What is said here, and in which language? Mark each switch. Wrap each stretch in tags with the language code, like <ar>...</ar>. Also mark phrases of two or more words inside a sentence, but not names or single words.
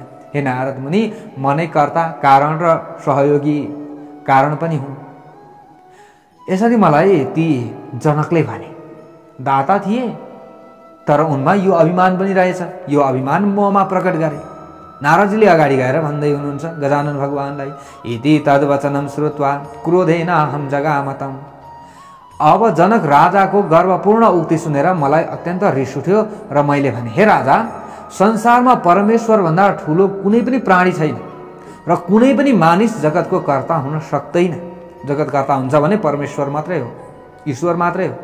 <ne>हे नारद मुनि, म नै कर्ता, कारण र सहयोगी कारण पनि हुँ। यसरी मलाई ती जनकले भने। दाता थिए तर उनमा यो अभिमान पनि रहेछ। यो अभिमान ममा प्रकट गरे। नारदजीले अगाडि गएर भन्दै हुनुहुन्छ गजानन भगवानलाई,</ne> <sa>इति तद्वचनं श्रुत्वा क्रोधेन अहं जगामतम्।</sa> <ne>अब जनक राजाको गर्वपूर्ण उक्ति सुनेर मलाई अत्यन्त रिस उठ्यो र मैले भने, हे राजा, संसारमा परमेश्वर भन्दा ठुलो कुनै पनि प्राणी छैन। र कुनै पनि मानिस जगतको कर्ता हुन सक्दैन। जगतकर्ता हुन्छ भने परमेश्वर मात्रै हो, ईश्वर मात्रै हो।</ne>